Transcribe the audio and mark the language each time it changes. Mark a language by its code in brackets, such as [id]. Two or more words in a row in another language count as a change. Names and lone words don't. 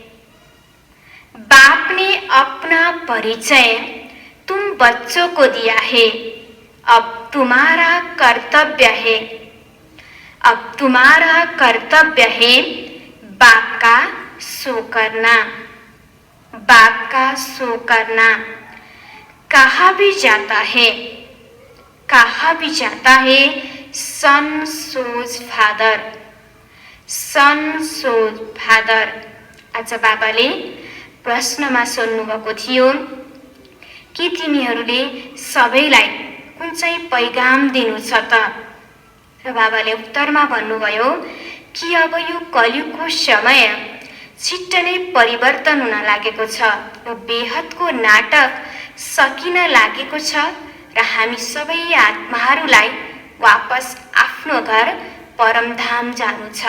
[hi] अब तुम्हारा कर्तव्य है बाप का शो करना। कहा भी जाता है [en] sons show father. [ne] आज बाबाले प्रश्नमा सोध्नुभएको थियो कि तिमीहरूले सबैलाई कुन चाहिँ पैगाम दिनु छ त? र बाबाले उत्तरमा भन्नुभयो कि अब यो कलियुगको समय छिट्ट नै परिवर्तन हुन लागेको छ र बेहदको नाटक सकिन लागेको छ र हामी सबै आत्माहरूलाई वापस आफ्नो घर परमधाम जानु छ।